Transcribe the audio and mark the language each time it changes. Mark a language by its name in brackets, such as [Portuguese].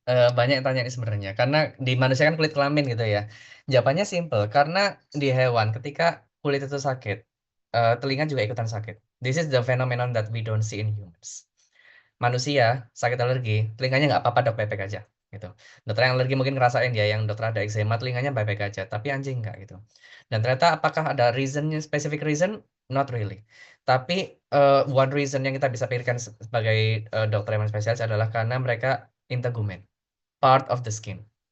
[Indonesian] Banyak yang tanya ini sebenarnya, karena di manusia kan kulit kelamin gitu ya. Jawabannya simple, karena di hewan ketika kulit itu sakit, telinga juga ikutan sakit. [English] This is the phenomenon that we don't see in humans. [Indonesian] Manusia sakit alergi, telinganya nggak apa-apa dok, baik-baik aja gitu. Dokter yang alergi mungkin ngerasain ya, yang dokter ada eczema telinganya baik-baik aja, tapi anjing nggak gitu. Dan ternyata apakah ada reasonnya, [English] specific reason? Not really. [Indonesian] Tapi [English] one reason [Indonesian] yang kita bisa pikirkan sebagai dokter hewan spesialis adalah karena mereka integumen, [English] part of the skin.